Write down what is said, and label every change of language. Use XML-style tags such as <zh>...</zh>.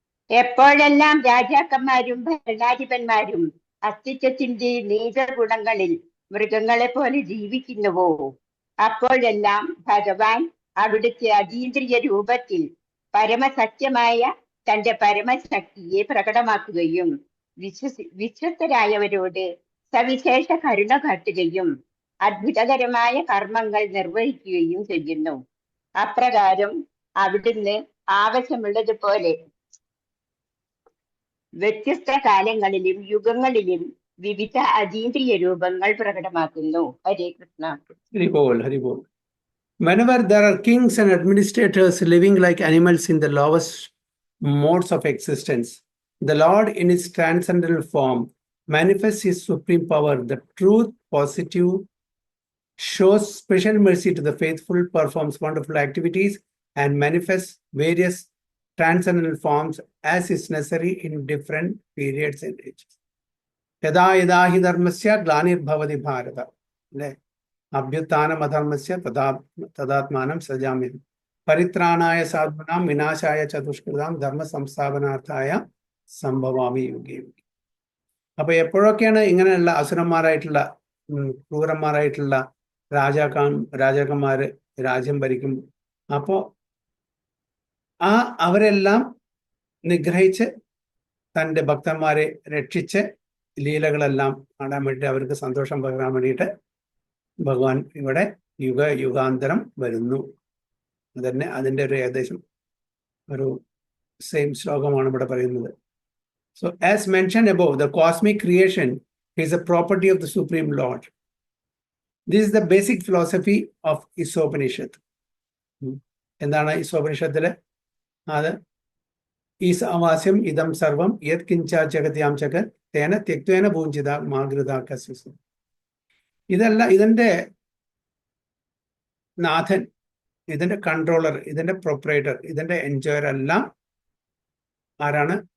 <ml>എപ്പോഴെല്ലാം രാജാക്കന്മാരും ഭരണാധിപന്മാരും അസ്തിത്വത്തിന്റെ നീത ഗുണങ്ങളിൽ മൃഗങ്ങളെ പോലെ ജീവിക്കുന്നുവോ അപ്പോഴെല്ലാം ഭഗവാൻ അവിടുത്തെ അതീന്ദ്രിയ രൂപത്തിൽ പരമസത്യമായ തന്റെ പരമശക്തിയെ പ്രകടമാക്കുകയും വിശ്വസ്തരായവരോട് സവിശേഷ കരുണ കാട്ടുകയും അത്ഭുതകരമായ കർമ്മങ്ങൾ നിർവഹിക്കുകയും ചെയ്യുന്നു. അപ്രകാരം അവിടുന്ന് ആവശ്യമുള്ളതുപോലെ വ്യത്യസ്ത കാലങ്ങളിലും യുഗങ്ങളിലും വിവിധ അതീന്ദ്രിയ രൂപങ്ങൾ പ്രകടമാക്കുന്നു. ഹരേ Krishna. ഹരിബോൾ.</ml> <en>Whenever there are kings and administrators living like animals in the lowest modes of existence, the Lord in his transcendental form manifests his supreme power. The truth positive shows special mercy to the faithful, performs wonderful activities, and manifests various transcendental forms as is necessary in different periods and ages.</en> <sa>യഥാ യഥാ he ധർമ്മസ്യ ഗ്ലാനിർഭവതി ഭാരത, അല്ലെ? അഭ്യുത്ഥാനം അധർമ്മസ്യ തഥാത്മാനം സജാമ്യഹം പരിത്രാണായ സാധൂനാം വിനാശായ ചതുഷ്കൃതാം ധർമ്മ സംസ്ഥാപനാർത്ഥായ സംഭവാമി യുഗേ യുഗേ.</sa> <ml>അപ്പൊ എപ്പോഴൊക്കെയാണ് ഇങ്ങനെയുള്ള അസുരന്മാരായിട്ടുള്ള ക്രൂരന്മാരായിട്ടുള്ള രാജാക്കന്മാര് രാജ്യം ഭരിക്കും, അപ്പോ അവരെല്ലാം നിഗ്രഹിച്ച് തൻ്റെ ഭക്തന്മാരെ രക്ഷിച്ച് ലീലകളെല്ലാം കാണാൻ വേണ്ടി അവർക്ക് സന്തോഷം പകരാൻ വേണ്ടിയിട്ട് ഭഗവാൻ ഇവിടെ യുഗാന്തരം വരുന്നു. അതന്നെ അതിൻ്റെ ഒരു ഏകദേശം ഒരു സെയിം ശ്ലോകമാണ് ഇവിടെ പറയുന്നത്.</ml> <en>So as mentioned above, the cosmic creation is a property of the Supreme Lord. This is the basic philosophy of Isopanishad.</en> <ml>എന്താണ് ഈശോപനിഷത്തില്?</ml> <sa>അത് ഈസാവാസ്യം ഇതം സർവം യത് കിഞ്ചാ ജഗത്യാം ജഗത് തേന ത്യക്തേന പൂഞ്ചിത മാതൃതാക്കസ്യ.</sa> <ml>ഇതല്ല ഇതിൻ്റെ നാഥൻ, ഇതിൻ്റെ കൺട്രോളർ, ഇതിൻ്റെ പ്രൊപ്പറേറ്റർ, ഇതിൻ്റെ എൻജോയർ എല്ലാം ആരാണ്?</ml>